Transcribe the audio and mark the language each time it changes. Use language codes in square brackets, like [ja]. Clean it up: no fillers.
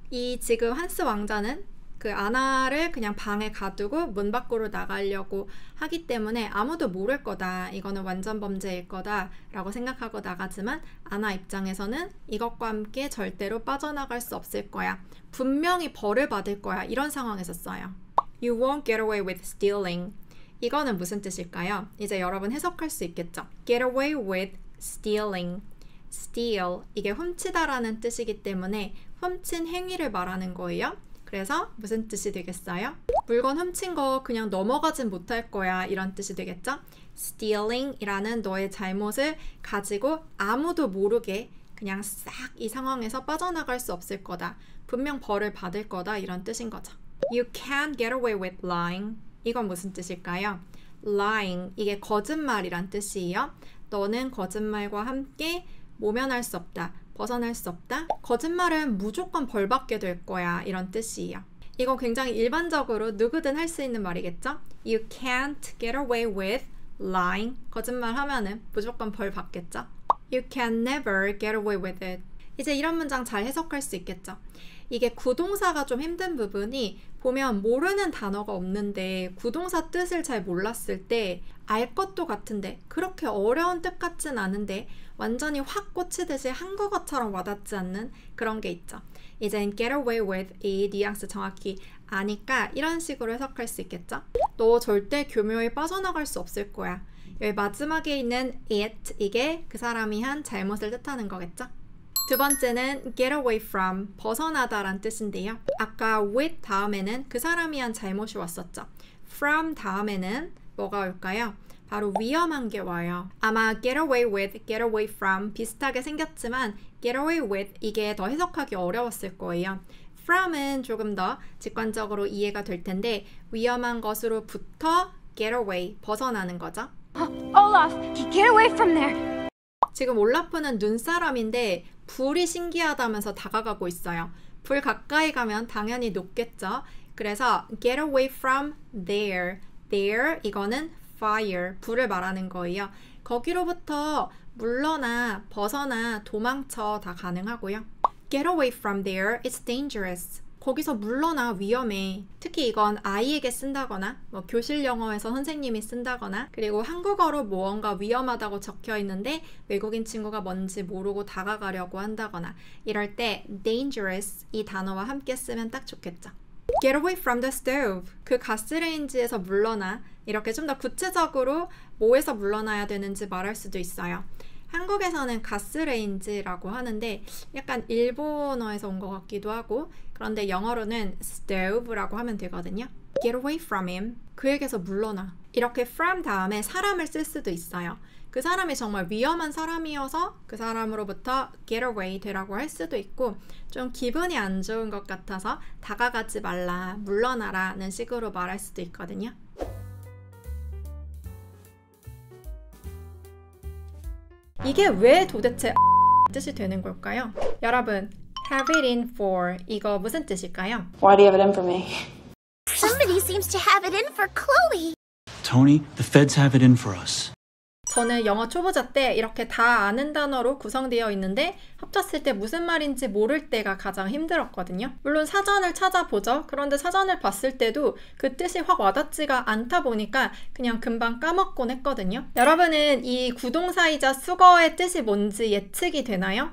[ko] 이 지금 한스 왕자는 그 아나를 그냥 방에 가두고 문 밖으로 나가려고 하기 때문에 아무도 모를 거다. 이거는 완전 범죄일 거다 라고 생각하고 나가지만 아나 입장에서는 이것과 함께 절대로 빠져나갈 수 없을 거야. 분명히 벌을 받을 거야. 이런 상황에서 써요. [en] You won't get away with stealing. [ko] 이거는 무슨 뜻일까요? 이제 여러분 해석할 수 있겠죠? [en] Get away with stealing. steal. [ko] 이게 훔치다라는 뜻이기 때문에 훔친 행위를 말하는 거예요. 그래서 무슨 뜻이 되겠어요? 물건 훔친 거 그냥 넘어가진 못할 거야 이런 뜻이 되겠죠? stealing 이라는 너의 잘못을 가지고 아무도 모르게 그냥 싹 이 상황에서 빠져나갈 수 없을 거다. 분명 벌을 받을 거다 이런 뜻인 거죠. [en] You can't get away with lying. [ko] 이건 무슨 뜻일까요? lying 이게 거짓말이란 뜻이에요. 너는 거짓말과 함께 모면할 수 없다. 벗어날 수 없다. 거짓말은 무조건 벌받게 될 거야. 이런 뜻이에요. 이거 굉장히 일반적으로 누구든 할 수 있는 말이겠죠? [en] You can't get away with lying. [ko] 거짓말 하면은 무조건 벌 받겠죠? [en] You can never get away with it. [ko] 이제 이런 문장 잘 해석할 수 있겠죠? 이게 구동사가 좀 힘든 부분이 보면 모르는 단어가 없는데 구동사 뜻을 잘 몰랐을 때 알 것도 같은데 그렇게 어려운 뜻 같진 않은데 완전히 확 꽂히듯이 한국어처럼 와닿지 않는 그런 게 있죠. 이젠 [en] get away with [ko] 이 뉘앙스 정확히 아니까 이런 식으로 해석할 수 있겠죠. 너 절대 교묘히 빠져나갈 수 없을 거야. 여기 마지막에 있는 it 이게 그 사람이 한 잘못을 뜻하는 거겠죠. 두 번째는 [en] get away from, [ko] 벗어나다란 뜻인데요. 아까 with 다음에는 그 사람이 한 잘못이 왔었죠. from 다음에는 뭐가 올까요? 바로 위험한 게 와요. 아마 [en] get away with, get away from [ko] 비슷하게 생겼지만 get away with 이게 더 해석하기 어려웠을 거예요. from은 조금 더 직관적으로 이해가 될 텐데 위험한 것으로부터 get away, 벗어나는 거죠. [en] Olaf, get away from there. [ko] 지금 올라프는 눈사람인데 불이 신기하다면서 다가가고 있어요. 불 가까이 가면 당연히 녹겠죠. 그래서 [en] get away from there. [ko] there 이거는 fire, 불을 말하는 거예요. 거기로부터 물러나, 벗어나, 도망쳐 다 가능하고요. [en] Get away from there, it's dangerous. [ko] 거기서 물러나, 위험해. 특히 이건 아이에게 쓴다거나 뭐 교실 영어에서 선생님이 쓴다거나 그리고 한국어로 무언가 위험하다고 적혀 있는데 외국인 친구가 뭔지 모르고 다가가려고 한다거나 이럴 때 dangerous 이 단어와 함께 쓰면 딱 좋겠죠. [en] Get away from the stove. [ko] 그 가스레인지에서 물러나. 이렇게 좀 더 구체적으로 뭐에서 물러나야 되는지 말할 수도 있어요. 한국에서는 가스레인지라고 하는데 약간 일본어에서 온 것 같기도 하고 그런데 영어로는 stove라고 하면 되거든요. [en] Get away from him. [ko] 그에게서 물러나. 이렇게 from 다음에 사람을 쓸 수도 있어요. 그 사람이 정말 위험한 사람이어서 그 사람으로부터 get away 되라고 할 수도 있고 좀 기분이 안 좋은 것 같아서 다가가지 말라, 물러나라는 식으로 말할 수도 있거든요. 이게 왜 도대체 뜻이 되는 걸까요? 여러분, [en] have it in for [ko] 이거 무슨 뜻일까요? [en] Why do you have it in for me? Somebody seems to have it in for Chloe. Tony, the feds have it in for us. [ko] 저는 영어 초보자 때 이렇게 다 아는 단어로 구성되어 있는데 합쳤을 때 무슨 말인지 모를 때가 가장 힘들었거든요. 물론 사전을 찾아보죠. 그런데 사전을 봤을 때도 그 뜻이 확 와닿지가 않다 보니까 그냥 금방 까먹곤 했거든요. 여러분은 이 구동사이자 수거의 뜻이 뭔지 예측이 되나요?